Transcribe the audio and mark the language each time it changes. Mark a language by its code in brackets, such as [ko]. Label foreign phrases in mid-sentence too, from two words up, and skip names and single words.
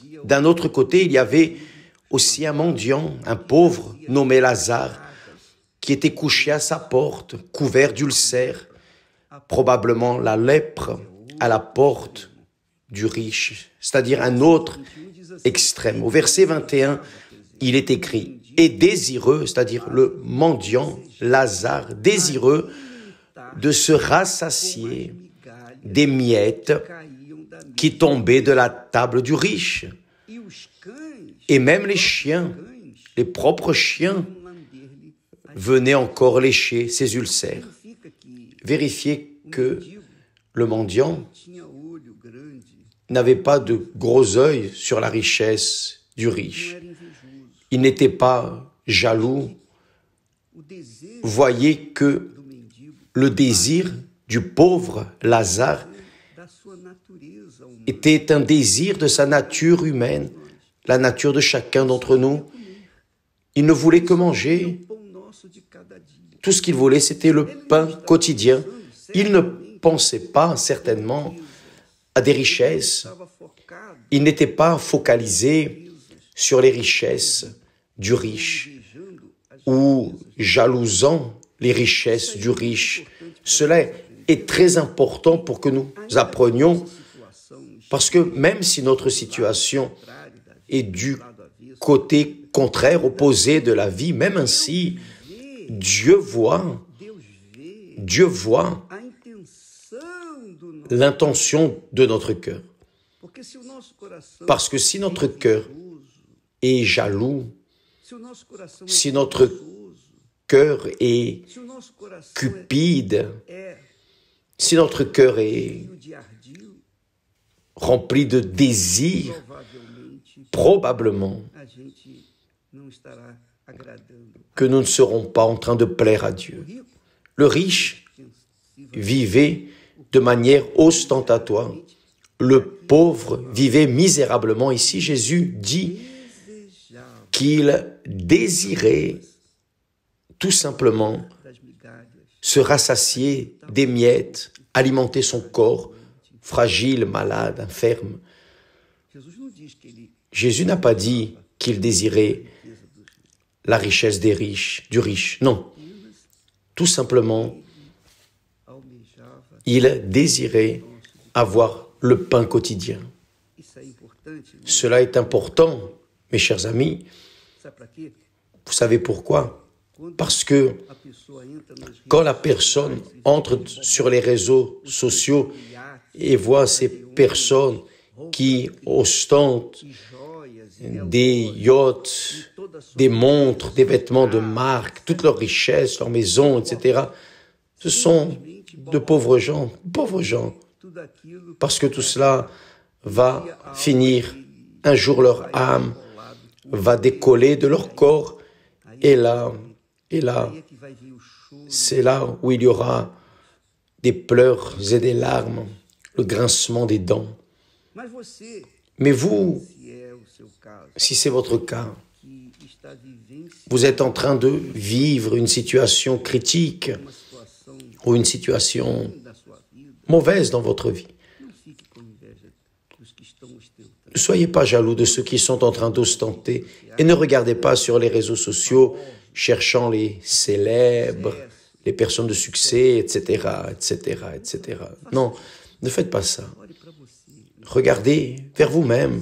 [fr] D'un autre côté, il y avait aussi un mendiant, un pauvre nommé Lazare, qui était couché à sa porte, couvert d'ulcères, probablement la lèpre à la porte du riche, c'est-à-dire un autre extrême. Au verset 21, il est écrit « Et désireux », c'est-à-dire le mendiant, Lazare, désireux de se rassasier des miettes [pt] caíam da mesa. [fr] qui tombaient de la table du riche. [pt] E os cães, [fr] Et même les chiens, les propres chiens, venaient encore lécher ses ulcères. [pt] significa que [fr] Vérifiez que le mendiant [pt] tinha olho grande, [fr] n'avait pas de gros yeux sur la richesse du riche. [pt] era invejoso. [fr] Il n'était pas jaloux. [pt] O desejo [fr] Voyez que [pt] do mendigo [fr] le désir du pauvre Lazare [pt] da sua natureza humana. [fr] était un désir de sa nature humaine, la nature de chacun d'entre nous. Il ne voulait que manger. [pt] O pão nosso de cada dia. [fr] Tout ce qu'il voulait, c'était le pain quotidien. Il ne pensait pas, certainement, à des richesses. [pt] Estava focado [fr] Il n'était pas focalisé sur les richesses du riche [pt] desejando as [fr] ou jalousant les richesses du riche. Cela est très important pour que nous apprenions, [pt] situação [fr] parce que même si notre situation [pt] contrária da vida, [fr] est du [pt] lado avesso, [fr] côté contraire, opposé de la vie, même ainsi, Dieu voit [pt] a intenção do nosso. [fr] l'intention de notre cœur. [pt] Porque se o nosso coração [fr] Parce que si notre cœur est jaloux, [pt] se o nosso coração é [fr] si notre [pt] preguiçoso, [fr] cœur est [pt] se o nosso coração [fr] cupide, [pt] é [fr] si notre cœur est [pt] cheio de ardil, [fr] rempli de désirs, [pt] provavelmente [fr] probablement [pt] a gente não estará agradando. [fr] que nous ne serons pas en train de plaire à Dieu. [pt] Rico, [fr] Le riche vivait de manière ostentatoire. Le pauvre vivait misérablement. Ici, Jésus dit [pt] desejava [fr] qu'il désirait tout simplement [pt] das migalhas, [fr] se rassasier des miettes, alimenter son corps fragile, malade, infirme. [pt] Jesus não diz que ele [fr] Jésus n'a pas dit qu'il désirait la richesse des riches, du riche. Non. Tout simplement, [pt] almejava. [fr] il désirait avoir le pain quotidien. [pt] Isso é importante, né? [fr] Cela est important, mes chers amis. [pt] Sabe para quê? [fr] Vous savez pourquoi? Parce que [pt] A pessoa entra nas redes [fr] quand la personne entre sur les réseaux sociaux et voit ces personnes qui ostentent [pt] joias, [fr] des yachts, des montres, des vêtements de marque, toutes leurs richesses, leurs maisons, etc., ce sont de pauvres gens, [pt] tudo aquilo [fr] parce que tout cela va finir. Un jour, leur âme va décoller de leur corps, et là, [pt] aí é que vai vir o choro, [fr] c'est là où il y aura des pleurs et des larmes, le grincement des dents. [pt] mas você, [fr] Mais vous, [pt] se é o seu caso, [fr] si c'est votre cas, [pt] que está vivenciando [fr] vous êtes en train de vivre une situation critique [pt] uma situação [fr] ou une situation [pt] da sua vida, [fr] mauvaise dans votre vie, [pt] não fique com inveja dos que estão ostentando. [fr] Ne soyez pas jaloux de ceux qui sont en train d'ostenter et ne regardez pas sur les réseaux sociaux cherchant les célèbres, les personnes de succès, etc., etc., etc. Non, ne faites pas ça. Regardez vers vous-même.